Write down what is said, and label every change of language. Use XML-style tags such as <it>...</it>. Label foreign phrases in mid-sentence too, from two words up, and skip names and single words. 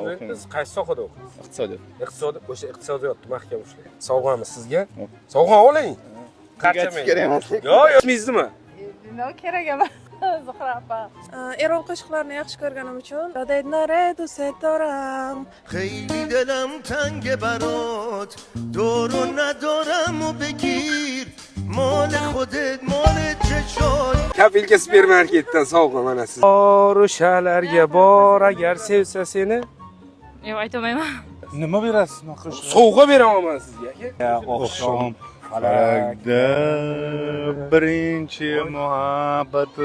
<uz>Siz qaysi sohada o'qiysiz? Iqtisodiyot. O'sha iqtisodiyotni mahkam ushlang. Sovg'amiz sizga. Sovg'a oling. Qancha kerak emas. Yo'q, ismingiznimi? nima kerak emas. Zuhra opa. Eron qo'shiqlarini yaxshi ko'rganim uchun Dodayna do'setoram.</uz> <fa>خیلی دلم تنگ برات دورو ندارم و بگیر مال خودت مال چشات</fa> <uz>Kapelka supermarketdan sovg'a mana siz. Bor o'shalarga bor agar sevsa seni. Yo'q, aytmayman. Nima berasiz maqosh? Sovg'a beraman sizga. Oqshom falakda birinchi muhabbatim.</uz>